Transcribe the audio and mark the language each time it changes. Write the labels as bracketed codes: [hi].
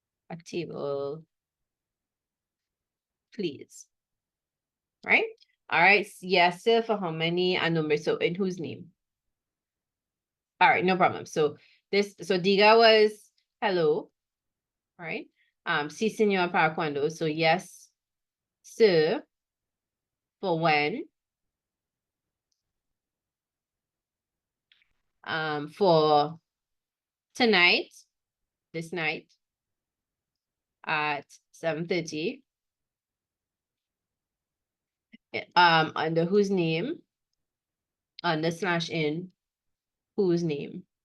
[en] A table, please. Right? All right, yes, sir, for how many and number, so in whose name? All right, no problem. So Diga was hello, all right? [es] Si, señor, para cuando, [en] so yes, sir, for when. For tonight, this night, at 7:30. Under whose name? Under slash in whose name?